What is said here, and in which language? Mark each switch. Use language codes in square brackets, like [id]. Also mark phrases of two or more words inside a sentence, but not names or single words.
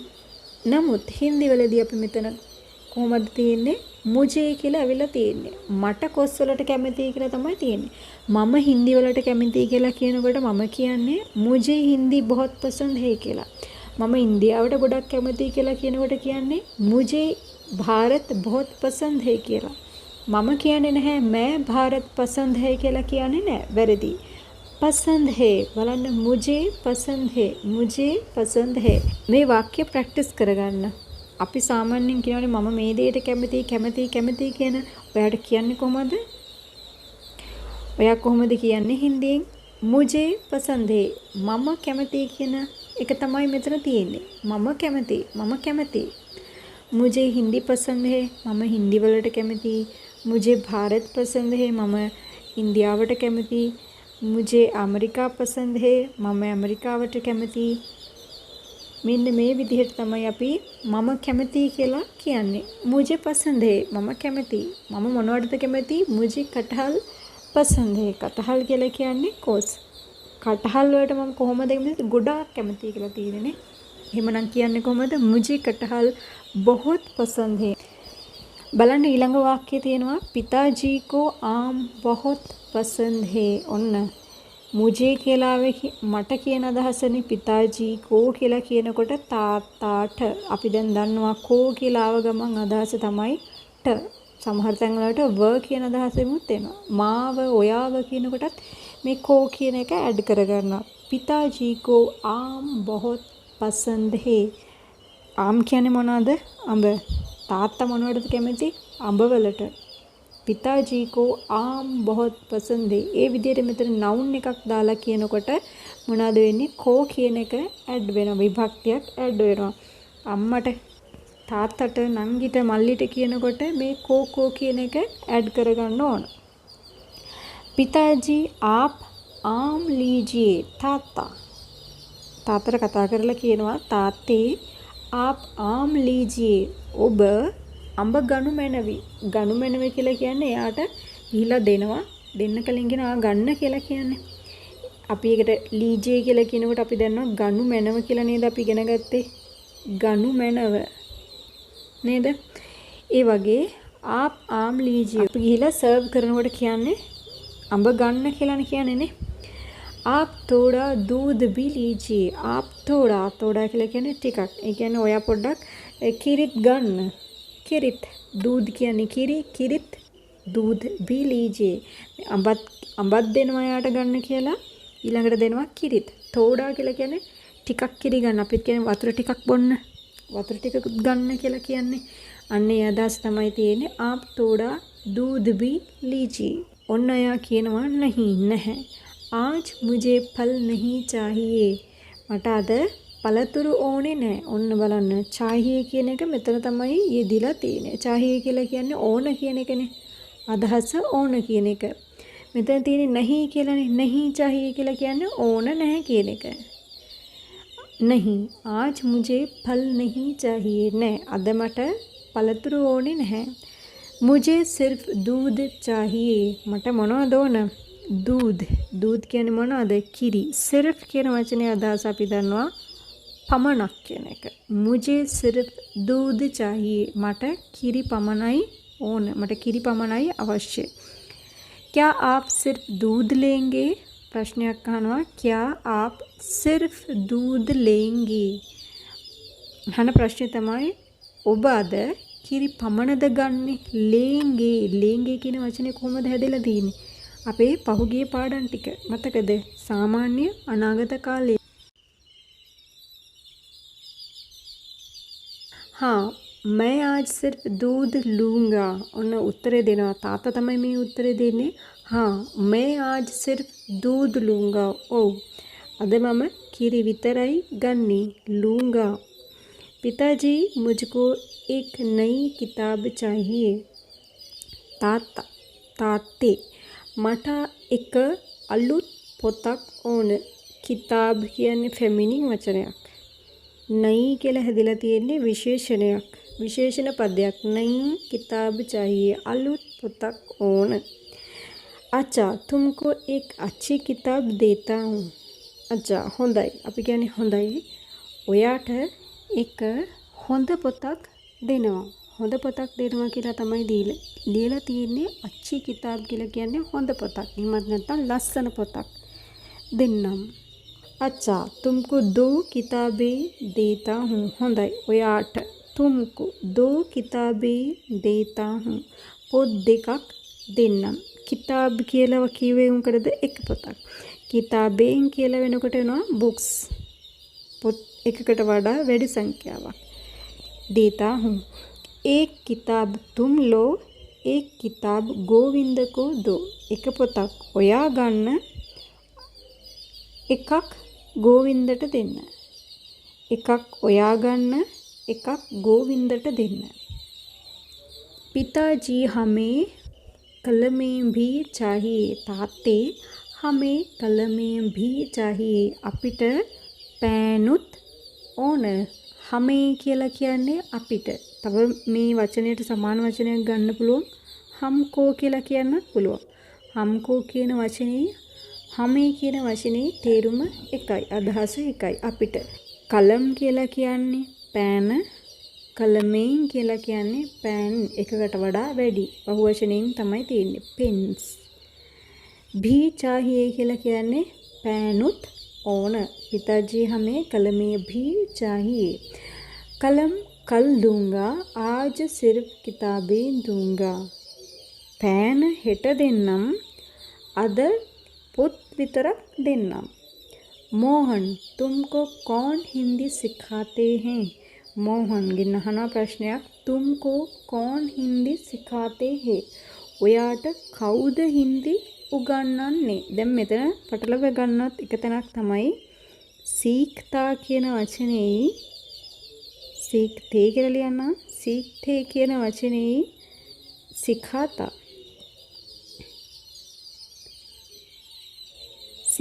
[si] නමුත් හින්දි වලදී අපි මෙතන කොහොමද තියෙන්නේ? මුජේ කියලා ඇවිල්ලා තියෙන්නේ. මට කොස් වලට කැමතියි කියලා තමයි තියෙන්නේ. මම හින්දි වලට කැමතියි කියලා කියනකොට මම කියන්නේ [hi] मुझे हिंदी बहुत पसंद है [si] කියලා. මම ඉන්දියාවට ගොඩක් කැමතියි කියලා කියනකොට කියන්නේ [hi] मुझे भारत बहुत पसंद है [si] කියලා. මම කියන්නේ නැහැ [hi] मैं भारत पसंद है [si] කියලා කියන්නේ නැහැ. වැරදි. [hi] पसंद है. බලන්න मुझे पसंद है. मुझे पसंद है. [si] මේ වාක්‍ය ප්‍රැක්ටිස් කරගන්න. අපි සාමාන්‍යයෙන් කියනවානේ මම මේ දෙයට කැමතියි කියන. ඔයාට කියන්නේ කොහමද? ඔයා කොහොමද කියන්නේ හින්දියෙන්? [hi] मुझे पसंद है. [si] මම කැමතියි කියන එක තමයි මෙතන තියෙන්නේ. මම කැමතියි. [hi] मुझे हिंदी पसंद है. [si] මම හින්දි වලට කැමතියි. [hi] मुझे भारत पसंद है. [si] මම ඉන්දියාවට කැමතියි. [hi] मुझे अमेरिका पसंद है. [si] මම ඇමරිකාවට කැමතියි. මෙන්න මේ විදිහට තමයි අපි මම කැමතියි කියලා කියන්නේ. [hi] मुझे पसंद है. [si] මම කැමතියි. මම මොනවටද කැමතියි? [hi] मुझे कटहल पसंद है. कटहल [si] කියලා කියන්නේ කොස්. කටහල් වලට මම කොහොමද ගොඩාක් කැමතියි කියලා තියෙන්නේ. එහෙමනම් කියන්නේ කොහොමද? [hi] मुझे कटहल बहुत पसंद है. [si] බලන්න ඊළඟ වාක්‍යයේ තියෙනවා [hi] पिताजी को आम बहुत पसंद है. [si] ඔන්න මුජේ කියලා මට කියන අදහසනේ. [hi] पिताजी को [si] කියලා කියනකොට තාත්තාට. අපි දැන් දන්නවා කෝ කියලා ආව ගමන් අදහස තමයි ට. සමහර තැන් වලට ව කියන අදහසෙමුත් එනවා. මාව ඔයාව කියනකොටත් මේ කෝ කියන එක ඇඩ් කරගන්නවා. [hi] पिताजी को आम बहुत पसंद है. [si] आम කියන්නේ මොනවද? අඹ. තාත්තා මොනවටද කැමති? අඹ වලට. [hi] पिताजी को आम बहुत पसंद है. [si] ඒ විදිහට මෙතන noun එකක් දාලා කියනකොට මොනවද වෙන්නේ? කෝ කියන එක ඇඩ් වෙනවා. විභක්තියක් ඇඩ් වෙනවා. අම්මට, තාත්තට, නංගිට, මල්ලිට කියනකොට මේ කෝ කියන එක ඇඩ් කරගන්න ඕන. [hi] पिताजी आप आम लीजिए තාත්තා. [si] තාත්තට කතා කරලා කියනවා තාත්තේ [hi] आप आम लीजिए [si] ඔබ අඹ ගනු මැනවි. ගනු මැනවි කියලා කියන්නේ එයාට ගිහිලා දෙනවා. දෙන්න කලින් කියනවා ගන්න කියලා කියන්නේ. අපි ඒකට ලීජේ කියලා කියනකොට අපි දන්නවා ගනු මැනව කියලා නේද අපි ඉගෙන ගත්තේ. ගනු මැනව නේද? ඒ වගේ [hi] आप आम लीजिए [si] අපි ගිහිලා සර්ව් කරනකොට කියන්නේ අඹ ගන්න කියලානේ කියන්නේ නේ. [hi] आप थोड़ा दूध भी लीजिए. आप थोड़ा [si] කියලා කියන්නේ ටිකක්. ඒ කියන්නේ ඔයා පොඩ්ඩක් කිරිත් ගන්න. කිරිත් दूध කියන්නේ කිරිත් [hi] दूध भी लीजिए. [si] අඹත් දෙනවා යාට ගන්න කියලා. ඊළඟට දෙනවා කිරිත්. थोड़ा කියලා කියන්නේ ටිකක් කිරි ගන්න. අපිත් කියන්නේ වතුර ටිකක් බොන්න. වතුර ටිකක් ගන්න කියලා කියන්නේ. අන්න ඒ අදහස තමයි තියෙන්නේ. [hi] आप थोड़ा दूध भी लीजिए. [si] ඔන්න එයා කියනවා නැහැ. [hi] आज मुझे फल नहीं चाहिए. [si] මට අද පළතුරු ඕනේ නැහැ. ඔන්න බලන්න. चाहिए කියන එක මෙතන තමයි යෙදිලා තියෙන්නේ. चाहिए කියලා කියන්නේ ඕන කියන එකනේ. අදහස ඕන කියන එක. මෙතන තියෙන්නේ नहीं කියලානේ. [hi] नहीं चाहिए [si] කියලා කියන්නේ ඕන නැහැ කියන එක. [hi] नहीं. आज मुझे फल नहीं चाहिए. [si] නැහැ. අද මට පළතුරු ඕනේ නැහැ. [hi] मुझे सिर्फ दूध चाहिए. [si] මට මොනවද ඕන? दूध කියන්නේ මොනවද? කිරි. सिर्फ කියන වචනේ අදහස අපි දන්නවා පමණක් කියන එක. [hi] मुझे सिर्फ दूध चाहिए. [si] මට කිරි පමණයි ඕන. මට කිරි පමණයි අවශ්‍ය. [hi] क्या आप सिर्फ दूध लेंगे? [si] ප්‍රශ්නයක් අහනවා. [hi] क्या आप सिर्फ दूध लेंगे? [si] අහන ප්‍රශ්නේ තමයි ඔබ අද කිරි පමණද ගන්නෙ? ලේංගේ කියන වචනේ කොහොමද හැදෙලා තියෙන්නේ? අපේ පහුගිය පාඩම් ටික මතකද? සාමාන්‍ය අනාගත කාලේ. [hi] हाँ मैं आज सिर्फ दूध लूँगा. [si] ඔන්න උත්තරේ දෙනවා. තාත්තා තමයි මේ උත්තරේ දෙන්නේ. [hi] हाँ मैं आज सिर्फ दूध लूँगा. [si] ඔව් අද මම කිරි විතරයි ගන්නේ. [hi] लूँगा. पिताजी मुझको एक नई किताब चाहिए. [si] තාත්තේ මට එක අලුත් පොතක් ඕන. කිතාබ් කියන්නේ ෆෙමිනින් වචනයක්. නයි කියලා හැදිලා තියෙන්නේ විශේෂණයක්. විශේෂණ පදයක්. [hi] नई किताब चाहिए. [si] අලුත් පොතක් ඕන. [hi] अच्छा तुमको एक अच्छी किताब देता हूँ. [si] अच्छा හොඳයි. අපි කියන්නේ හොඳයි. ඔයාට එක හොඳ පොතක් දෙනවා. හොඳ පොතක් දෙනවා කියලා තමයි ලියලා තියෙන්නේ. [hi] अच्छी किताब [si] කියලා කියන්නේ හොඳ පොතක්. එහෙමත් නැත්නම් ලස්සන පොතක් දෙන්නම්. [hi] अच्छा तुमको दो किताबें देता हूँ. [si] හොඳයි. ඔයාට [hi] तुमको दो किताबें देता हूँ. [si] පොත් දෙකක් දෙන්නම්. කිතාබ් කියලා කිව්වේ උන්කටද එක පොතක්. කිතාබෙන් කියලා වෙනකොට එනවා බුක්ස්. පොත් එකකට වඩා වැඩි සංඛ්‍යාවක්. [hi] देता हूँ. एक किताब तुम लो. एक किताब गोविंद को दो. [si] එක පොතක් ඔයා ගන්න. එකක් ගෝවින්දට දෙන්න. එකක් ඔයා ගන්න. එකක් ගෝවින්දට දෙන්න. [hi] पिताजी हमें कलमें भी चाहिए. තාත්තේ हमें कलमें भी चाहिए. [si] අපිට පෑනුත් ඕන. हमें කියලා කියන්නේ අපිට. තව මේ වචනයට සමාන වචනයක් ගන්න පුළුවන්. हमको කියලා කියන්නත් පුළුවන්. हमको කියන වචනේ हमें කියන වචනේ තේරුම එකයි. අදහස එකයි. අපිට. කලම් කියලා කියන්නේ පෑන. කලමෙන් කියලා කියන්නේ පෑන් එකකට වඩා වැඩි. බහුවචනයෙන් තමයි තියෙන්නේ. pens. [hi] भी चाहिए [si] කියලා කියන්නේ පෑනුත් ඕන. [hi] पिताजी हमें कलमें भी चाहिए. कलम कल दूंगा. आज सिर्फ किताबें दूंगा. [si] पैन හෙට දෙන්නම්. අද පොත් විතරක් දෙන්නම්. [hi] मोहन तुमको कौन हिंदी सिखाते हैं? [si] मोहन ගෙන් අහන ප්‍රශ්නයක්. [hi] तुमको कौन हिंदी सिखाते हैं? [si] ඔයාට කවුද හින්දි උගන්වන්නේ? දැන් මෙතන පටලව ගන්නත් එක තැනක් තමයි සීක්තා කියන වචනේ සීක්තේ කියලා ලියන්න. සීක්තේ කියන වචනේ සිඛාතා.